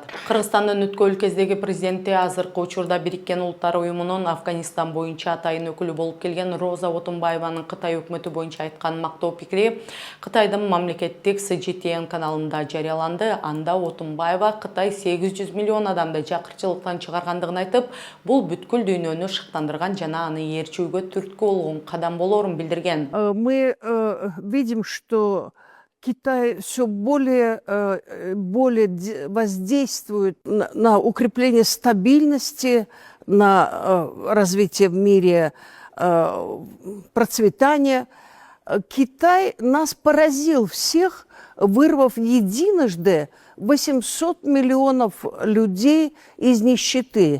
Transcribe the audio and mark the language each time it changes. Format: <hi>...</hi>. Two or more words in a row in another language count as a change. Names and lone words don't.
<ky>Кыргызстандын өткөн өлкөдөгү президенти азыркы учурда Бириккен Улуттар уюмунун Афганистан боюнча атайын өкүлү болуп келген Роза Отунбаеванын Кытай өкмөтү боюнча айткан мактоо пикири Кытайдын мамлекеттик CGTN каналында жарыяланды. Анда Отунбаева Кытай 800 миллион адамды жакырчылыктан чыгаргандыгын айтып, бул бүткүл дүйнөнү шыктандырган жана аны ээрчүүгө түрткү болгон кадам болорун билдирген.</ky> <ru>Мы видим, что Китай все более воздействует на укрепление стабильности, на развитие в мире, процветание. Китай нас поразил всех, вырвав единожды 800 миллионов людей из нищеты.</ru>